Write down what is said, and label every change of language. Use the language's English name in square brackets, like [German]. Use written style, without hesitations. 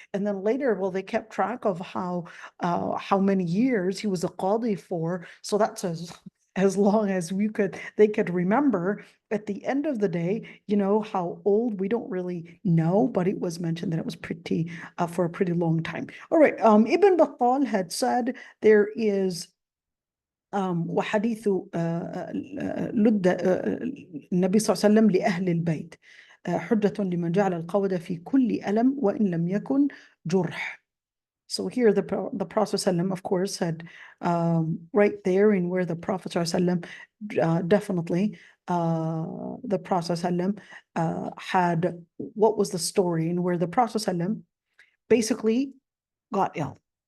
[English] And then later, well, they kept track of how many years he was a Qadi for. So that's as long as they could remember. At the end of the day, how old, we don't really know, but it was mentioned that it was pretty for a pretty long time. All right, Ibn Battal had said there is [Arabic] وحديث لد النبي صلى الله عليه وسلم لأهل البيت حجة لمن جعل القود في كل ألم وإن لم يكن جرح. [English] So here the Prophet ﷺ, of course, had right there in where the Prophet ﷺ definitely the Prophet ﷺ had, what was the story, and where the Prophet ﷺ basically got ill.